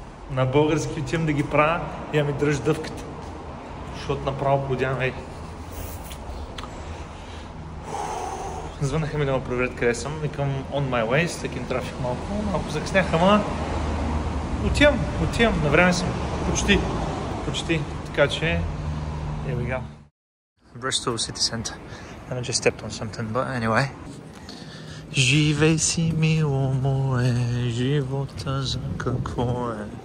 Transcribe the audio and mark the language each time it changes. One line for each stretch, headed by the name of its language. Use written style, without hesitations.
Bulgarian: На български отивам да ги правя и да ми дръж дъвката. Защото направо подявам, ей. Звънаха ми да ме проверят къде съм. Викам
English: on my way,
Bulgarian: с таким трафик малко закъснях, ама отивам, на време съм. Почти. Така че,
English: here we go.
Bulgarian: Bristol City Centre.
English: And I just stepped on something, but anyway.
Bulgarian: Живей си, мило мое, живота за какво е.